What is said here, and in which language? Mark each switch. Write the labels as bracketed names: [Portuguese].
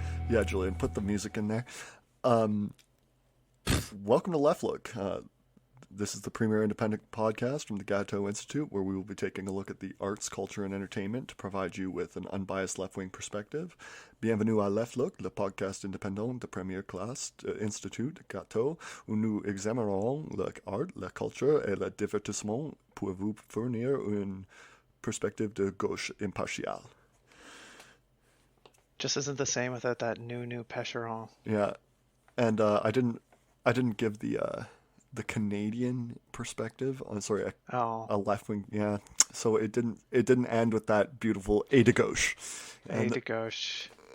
[English] Yeah, Julian, put the music in there. Um, Welcome to Left Look. This is the premier independent podcast from the Gatto Institute, where we will be taking a look at the arts, culture, and entertainment to provide you with an unbiased left-wing perspective. [French] Bienvenue à Left Look, le podcast indépendant de première classe de l'Institut Gatto, où nous examinerons l'art, la culture et le divertissement pour vous fournir une perspective de gauche impartiale. [English] Just isn't the same without that new Pecheron. Yeah, and I didn't give the Canadian perspective. I'm sorry, a left wing. Yeah, so it didn't end with that beautiful [French] a de gauche. A de gauche.